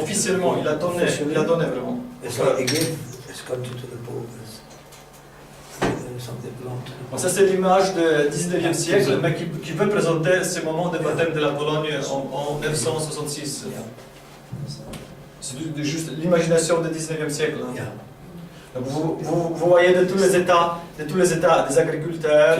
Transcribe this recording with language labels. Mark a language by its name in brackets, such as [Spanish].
[French] Officiellement, il a donné vraiment. [English] It's like he gave his country to the Pope as something belonged to the [French] Bon, [English] Pope. [French] ça c'est l'image du 19e siècle, mais qui veut présenter ce moment de baptême de la Pologne en 966. [English] Yeah. [French] C'est juste l'imagination du 19e siècle. Hein. [English] Yeah. [French] Donc vous voyez de tous les États, des agriculteurs,